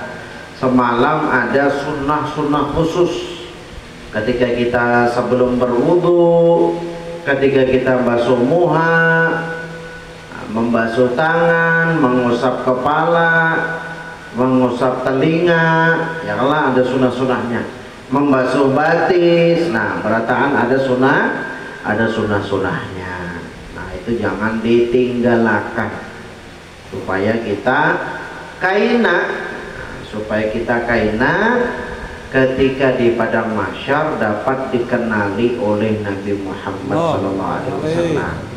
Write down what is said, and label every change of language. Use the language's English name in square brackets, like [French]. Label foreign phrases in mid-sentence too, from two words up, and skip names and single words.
[Indonesian] Semalam ada sunnah-sunnah khusus ketika kita sebelum berwudu, ketika kita basuh muha, membasuh tangan, mengusap kepala, mengusap telinga, ya Allah, ada sunnah-sunnahnya. [Banjar] Membasuh batis, nah berataan ada sunnah-sunnahnya. [Indonesian] Nah itu jangan ditinggalkan supaya kita kaina ketika di padang mahsyar dapat dikenali oleh Nabi Muhammad SAW.